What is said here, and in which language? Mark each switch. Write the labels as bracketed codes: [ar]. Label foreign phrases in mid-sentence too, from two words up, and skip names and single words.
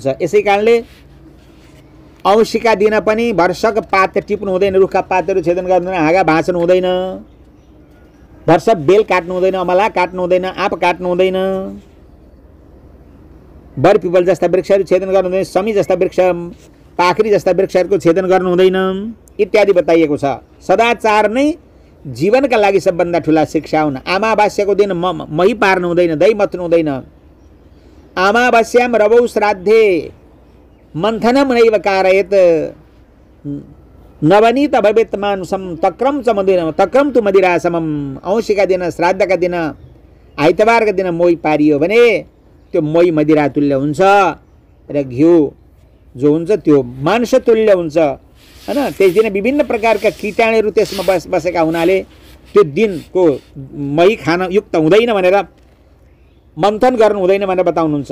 [ne] यसै कारणले औँसीका दिन पनि वर्षक पात टिप्नु हुँदैन, रुखका पातहरू छेदन गर्नु हुँदैन, हाँगा भाँच्नु हुँदैन, वर्ष बेल काट्नु हुँदैन, अमला काट्नु हुँदैन, आँप काट्नु हुँदैन, बर पिपल जस्ता वृक्षहरू छेदन गर्नु हुँदैन, समी जस्ता वृक्ष, पाखरी जस्ता वृक्षहरूको छेदन गर्नु हुँदैन इत्यादि बताइएको छ। सदाचार नै जीवनका लागि सबभन्दा ठुला शिक्षा हुन्। अमावास्याको दिन मही पार्नु हुँदैन, दही मथ्नु हुँदैन। [sa] अमावास्याम रवौ श्राद्धे मन्थनम नैव कारयेत नवनीत भवेत् मानुषम तक्रम तु मदिरासमम। [ne] औँसीका दिन, श्राद्धका दिन, आइतबारका दिन मोही पारियो भने त्यो मोही मदिरा तुल्य हुन्छ र घिउ जो हुन्छ त्यो मांस तुल्य हुन्छ हैन। त्यस दिन विभिन्न प्रकारका कीटाणुहरू त्यसमा बसेका हुनाले त्यो दिनको मही खान युक्त हुँदैन भनेर, मन्थन गर्नु हुँदैन भनेर बताउनुहुन्छ।